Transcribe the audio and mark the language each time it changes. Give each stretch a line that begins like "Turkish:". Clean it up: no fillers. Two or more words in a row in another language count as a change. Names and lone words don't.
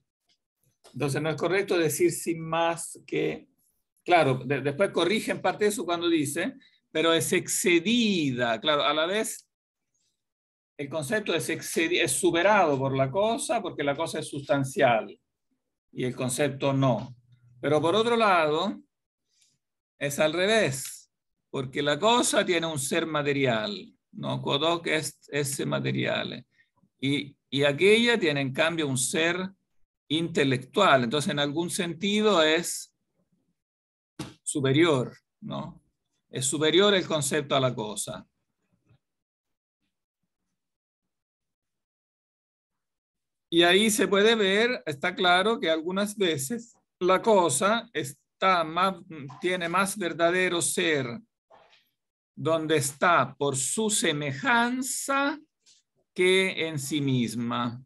Spanish: Entonces no es correcto decir sin más que, claro, después corrige en parte eso cuando dice, pero es excedida, claro, a la vez el concepto es superado por la cosa porque la cosa es sustancial y el concepto no. Pero por otro lado, es al revés, porque la cosa tiene un ser material, ¿no?
Latin: Quod est esse materiale.
Spanish: Y aquella tiene en cambio un ser intelectual, entonces en algún sentido es superior, ¿no? Es superior el concepto a la cosa. Y ahí se puede ver, está claro que algunas veces la cosa tiene más verdadero ser donde está por su semejanza que en sí misma.